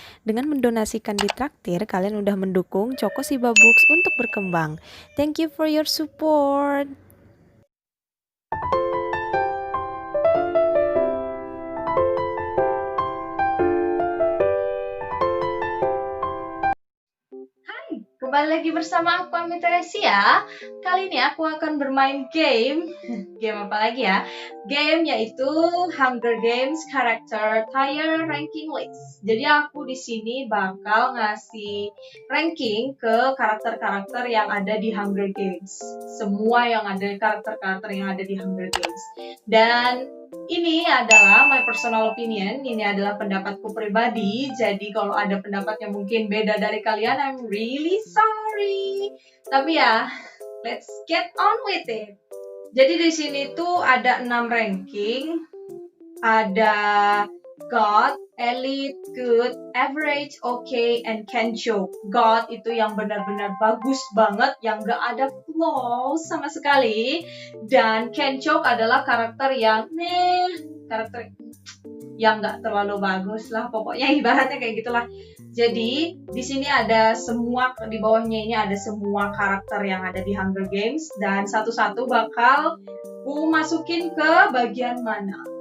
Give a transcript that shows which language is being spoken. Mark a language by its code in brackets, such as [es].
[id] Dengan mendonasikan di Traktir, kalian udah mendukung Choco Siba Books untuk berkembang. [en] Thank you for your support. [id] Kembali lagi bersama aku Ami Teresia. Kali ini aku akan bermain game. Game apa lagi ya? Game yaitu Hunger Games Character Tier Ranking List. Jadi aku di sini bakal ngasih ranking ke karakter-karakter yang ada di Hunger Games. Semua yang ada karakter-karakter yang ada di Hunger Games. Dan ini adalah my personal opinion, ini adalah pendapatku pribadi. Jadi kalau ada pendapat yang mungkin beda dari kalian, I'm really sorry. Tapi ya, let's get on with it. Jadi di sini tuh ada 6 ranking. Ada God, Elite, Good, Average, Okay, and Can Choke. God itu yang benar-benar bagus banget, yang gak ada flaws sama sekali. Dan Can Choke adalah karakter yang karakter yang gak terlalu bagus lah, pokoknya ibaratnya kayak gitulah. Jadi di sini ada semua, di bawahnya ini ada semua karakter yang ada di Hunger Games, dan satu-satu bakal ku masukin ke bagian mana.